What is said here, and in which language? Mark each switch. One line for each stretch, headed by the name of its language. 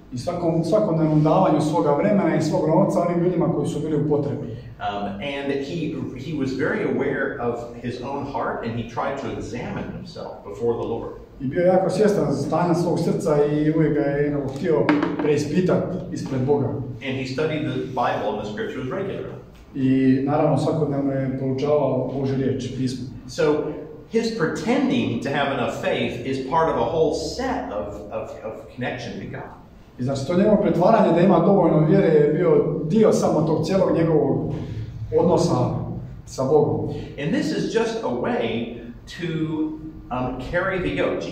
Croatian: I svakodnevnom davanju svoga vremena i svog novca onim ljudima koji su bili u potrebi.
English: And he was very aware of his own heart and he tried to examine himself before the Lord.
Croatian: I bio jako svjestan stanja svog srca i uvijek ga je htio preispitati ispred Boga.
English: And he studied the Bible and the scriptures regularly.
Croatian: I naravno svakodnevno je proučavao Božju riječ, pismo.
English: So his pretending to have enough faith is part of a whole set of connection to God.
Croatian: I znači to njegovo pretvaranje da ima dovoljno vjere je bio dio samo tog cijelog njegovog odnosa sa Bogom.
English: And this is just a way to carry the yoke.